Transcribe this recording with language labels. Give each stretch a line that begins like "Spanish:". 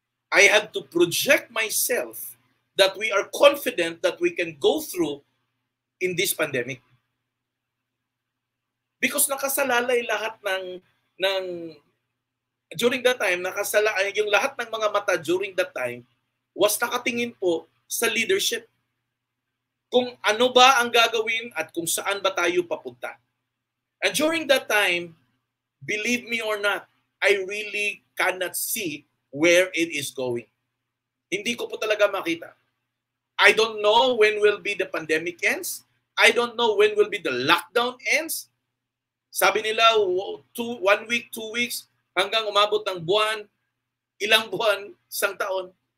English: I have to project myself that we are confident that we can go through in this pandemic.
Filipino: Because nakasalalay lahat ng
English: during that time,
Filipino: yung lahat ng mga mata during that time was nakatingin po sa leadership. Kung ano ba ang gagawin at kung saan ba tayo papunta.
English: And during that time, believe me or not, I really cannot see where it is going.
Filipino: Hindi ko po talaga makita.
English: I don't know when will be the pandemic ends. I don't know when will be the lockdown ends.
Filipino: Sabi nila, 1 week, 2 weeks, hanggang umabot ng buwan, ilang buwan, isang taon.